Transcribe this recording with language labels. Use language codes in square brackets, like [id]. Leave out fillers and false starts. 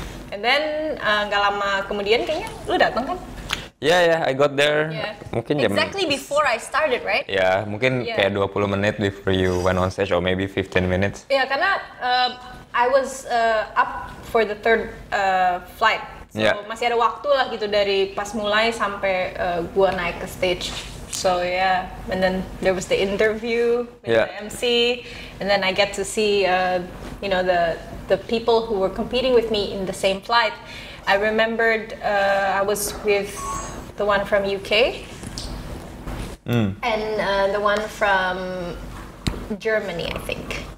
[en] And then [id] nggak lama kemudian kayaknya lu datang kan? [en] Yeah, I got there. [id] Mungkin [en] exactly before I started, right? [id] Ya, mungkin kayak 20 menit [en] before you went on stage, or maybe 15 minutes. [id] Ya, karena [en] I was up for the third flight. [id] So masih ada waktu lah gitu dari pas mulai sampai gua naik ke stage. [en] So and then there was the interview with the MC, and then I get to see the people who were competing with me in the same flight. I remembered I was with the one from UK and the one from Germany, I think.